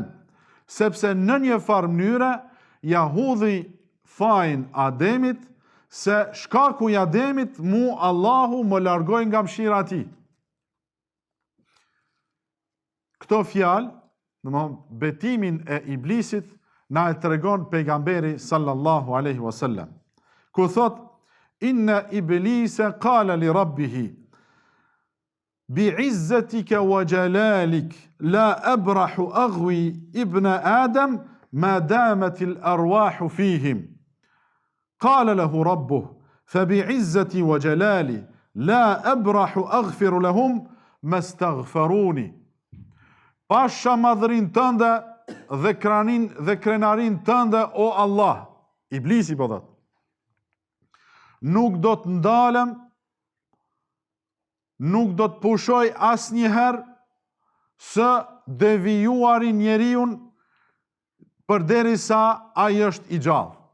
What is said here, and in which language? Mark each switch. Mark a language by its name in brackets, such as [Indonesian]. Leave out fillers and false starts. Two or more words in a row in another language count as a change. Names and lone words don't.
[Albanian] Sepse në një farë mënyre ja hudhi fajin Ademit se shkaku i Ademit mu Allahu më largoi nga mëshira e tij. Këto fjalë, domthonë betimin e Iblisit na e tregon pejgamberi [Arabic] صلى الله عليه وسلم. [Albanian] Ku thot [Arabic] إن إبليس قال لربه بعزتك وجلالك لا أبرح أغوي ابن آدم ما دامت الأرواح فيهم قال له ربه فبعزتي وجلالي لا أبرح أغفر لهم ما استغفروني. [Albanian] Pasha madhërin tënde dhe krenarin tënde o Allah. Iblisi po thot. Nuk do të ndalem, nuk do të pushoj asnjëherë së devijuarin njeriun përderisa ai është i gjallë.